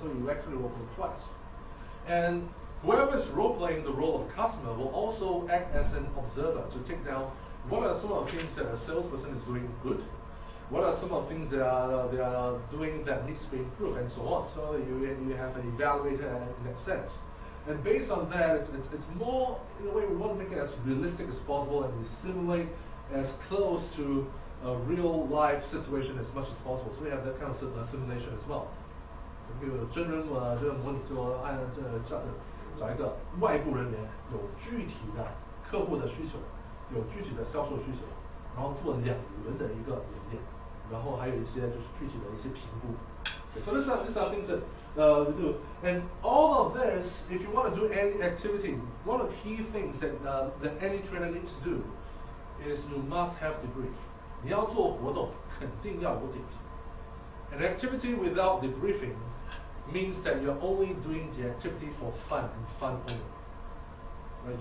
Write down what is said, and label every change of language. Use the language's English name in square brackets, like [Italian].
[English] So you actually role play twice. And whoever is role playing the role of the customer will also act as an observer to take down what are some of the things that a salesperson is doing good, what are some of the things that they are doing that needs to be improved, and so on. So you have an evaluator in that sense. And based on that, it's more, in a way, we want to make it as realistic as possible, and we simulate as close to a real life situation as much as possible. So we have that kind of simulation as well. [Chinese] 比如真人这个模拟，就按找一个外部人员，有具体的客户的需求，有具体的销售需求，然后做2轮的一个演练，然后还有一些就是具体的一些评估。 [English] So these are things that we do. And all of this, if you want to do any activity, one of the key things that any trainer needs to do is you must have debrief. [Chinese] 你要做活动，肯定要有点评。 [English] An activity without debriefing means that you're only doing the activity for fun and fun only. Right?